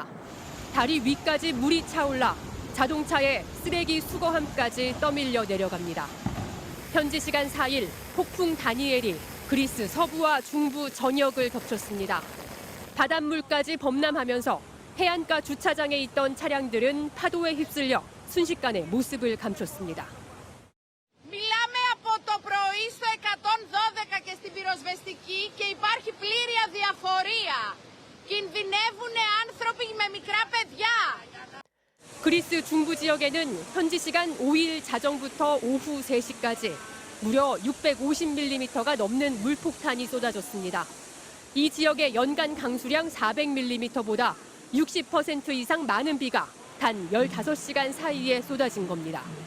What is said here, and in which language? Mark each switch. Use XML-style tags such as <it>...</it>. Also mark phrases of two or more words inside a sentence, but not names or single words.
<ko>다리 위까지 물이 차올라 자동차에 쓰레기 수거함까지 떠밀려 내려갑니다. 현지 시간 4일 폭풍 다니엘이 그리스 서부와 중부 전역을 덮쳤습니다. 바닷물까지 범람하면서 해안가 주차장에 있던 차량들은 파도에 휩쓸려 순식간에 모습을 감췄습니다.</ko> <el>Μιλάμε από το πρωί στο 112 και στην πυροσβεστική και υπάρχει πλήρη αδιαφορία. Κινδυνεύουν άνθρωποι με μικρά παιδιά.</el> <ko>그리스 중부 지역에는 현지 시간 5일 자정부터 오후 3시까지 무려 650mm가 넘는 물폭탄이 쏟아졌습니다. 이 지역의 연간 강수량 400mm보다 60% 이상 많은 비가 단 15시간 사이에 쏟아진 겁니다.</ko>